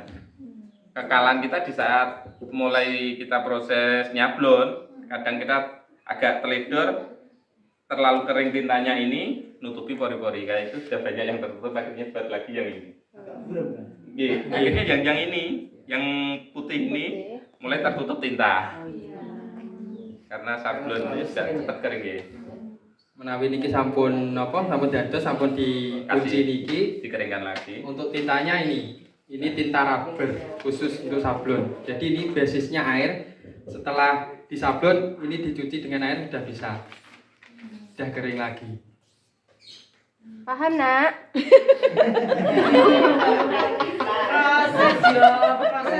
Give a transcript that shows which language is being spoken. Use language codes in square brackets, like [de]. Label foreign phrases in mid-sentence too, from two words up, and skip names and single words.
[id] Kekalahan kita di saat mulai kita proses nyablon, kadang kita agak teledor, terlalu kering tintanya ini, nutupi pori-pori. Kayak itu sudah banyak yang tertutup, akhirnya buat lagi yang ini. Iya, akhirnya yang ini, yang putih ini mulai tertutup tinta. Karena sablon ini sudah cepat kering ya. [jv] Menawi niki sampun napa sampun dados sampun dikunci niki [id] Dikeringkan lagi. untuk tintanya ini. Ini tinta rubber khusus untuk sablon. Jadi ini basisnya air. Setelah disablon ini dicuci dengan air sudah bisa. Sudah kering lagi. Paham, Nak? Proses yo, proses